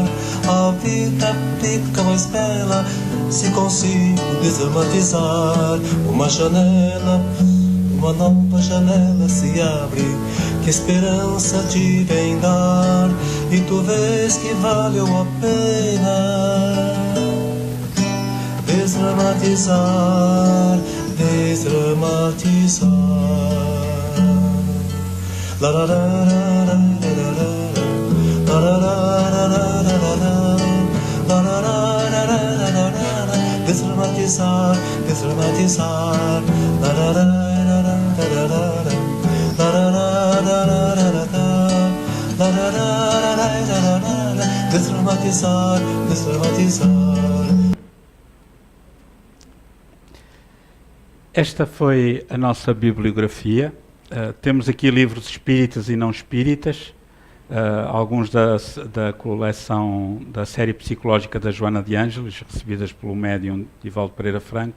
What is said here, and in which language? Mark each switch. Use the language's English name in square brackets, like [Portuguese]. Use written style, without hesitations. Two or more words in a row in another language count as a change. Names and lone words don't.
[Portuguese] A vida fica mais bela se consigo desdramatizar. Uma janela, uma nova janela se abre, que esperança te vem dar, e tu vês que valeu a pena desdramatizar, desdramatizar. La la la la la la la la. Desdramatizar, desdramatizar. La la la la la la la la. Desdramatizar, desdramatizar. Esta foi a nossa bibliografia. Temos aqui livros espíritas e não espíritas, alguns da coleção da série psicológica da Joana de Ângeles, recebidas pelo médium Divaldo Pereira Franco.